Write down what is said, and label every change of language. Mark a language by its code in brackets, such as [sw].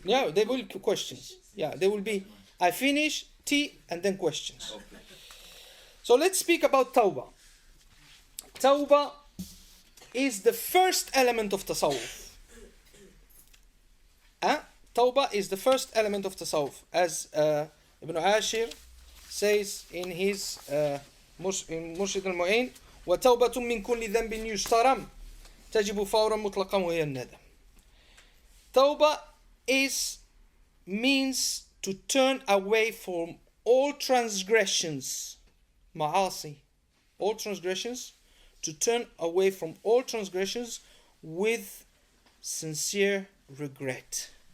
[en] Yeah, there will be questions. Yeah, there will be. I finish, tea, and then questions. Okay. So let's speak about Tawbah. Tawbah is the first element of Tasawwuf. Tawbah is the first element of Tasawwuf. As Ibn Ashir says in his Murshid al-Mu'in, [ar] وَتَوْبَةٌ مِّن كُلِّ ذَنْبٍ يُجْتَرَمْ تَجِبُ فَوْرًا مُطْلَقًا وَهِيَ النَّدَمْ. [en] Tawbah means to turn away from all transgressions, ma'asi, all transgressions, to turn away from all transgressions with sincere regret.